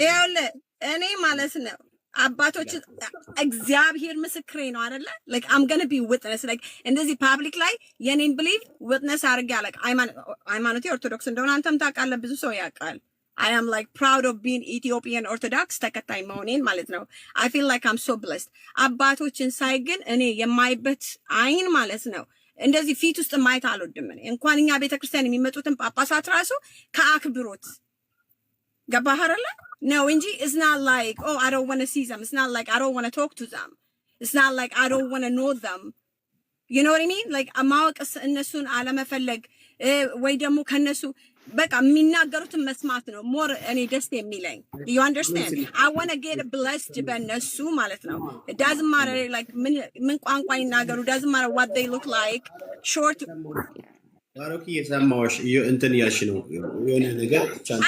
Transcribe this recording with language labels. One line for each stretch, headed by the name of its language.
Amharic: ይኸውልህ እኔ ማለት ነው አባቶች እግዚአብሔር ምስክሬ ነው አይደለ
English: like I'm going to be witness like
Amharic: እንደዚህ ፓብሊክ ላይ የኔን belief witness አድርጌ like ሃይማኖቴ ኦርቶዶክስ እንደሆነ አንተም ታውቃለህ፣ ብዙ ሰው ያውቃል።
English: I am like proud of being Ethiopian Orthodox
Amharic: ተከታይ መሆኔን ማለት ነው።
English: I feel like I'm so blessed።
Amharic: አባቶችን ሳይ ግን እኔ የማይበት አይን ማለት ነው እንደዚህ ፊት ውስጥ ማየት አልወድም። እኔ እንኳን እኛ ቤተክርስቲያን የሚመጡትን ጳጳሳት ራሱ ከአክብሮት ገባህ አይደለ ነው እንጂ
English: it's not like oh I don't want to see them, it's not like I don't want to talk to them። It's not like I don't want to know them. You know what I mean?
Amharic: Like ማወቅ እነሱን አለመፈለግ ወይ ደግሞ ከነሱ በቃ የሚናገሩትን መስማት ነው more እኔ ደስ የሚለኝ.
English: You understand? I want to get blessed
Amharic: በእነሱ ማለት ነው.
English: It doesn't matter like
Amharic: ምን ቋንቋ ይናገሩ,
English: doesn't matter what they look like. Short
Amharic: ባሮክ እየሰማሁሽ እንትን እያልሽ ነው የሆነ ነገር ቻንስ